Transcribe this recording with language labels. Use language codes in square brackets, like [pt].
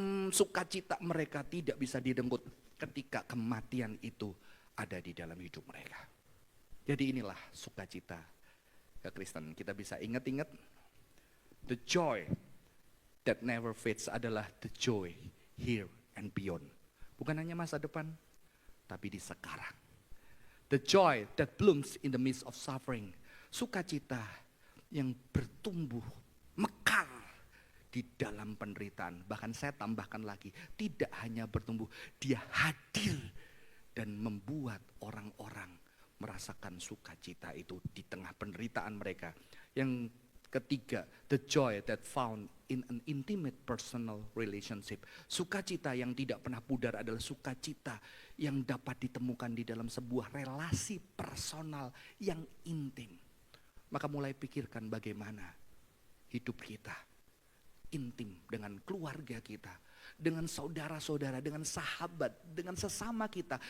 [id] Sukacita mereka tidak bisa didenggut ketika kematian itu ada di dalam hidup mereka. Jadi inilah sukacita Kristen. Kita bisa ingat-ingat, the joy that never fades adalah the joy here and beyond. Bukan hanya masa depan, tapi di sekarang. [en] The joy that blooms in the midst of suffering. [id] Sukacita yang bertumbuh, mekar di dalam penderitaan. Bahkan saya tambahkan lagi, tidak hanya bertumbuh, dia hadir dan membuat orang-orang merasakan sukacita itu di tengah penderitaan mereka. [en] Yang ketiga, the joy that found in an intimate personal relationship. [id] Sukacita yang tidak pernah pudar adalah sukacita yang dapat ditemukan di dalam sebuah relasi personal yang intim. Maka mulai pikirkan bagaimana hidup kita intim dengan keluarga kita, dengan saudara-saudara, dengan sahabat, dengan sesama kita.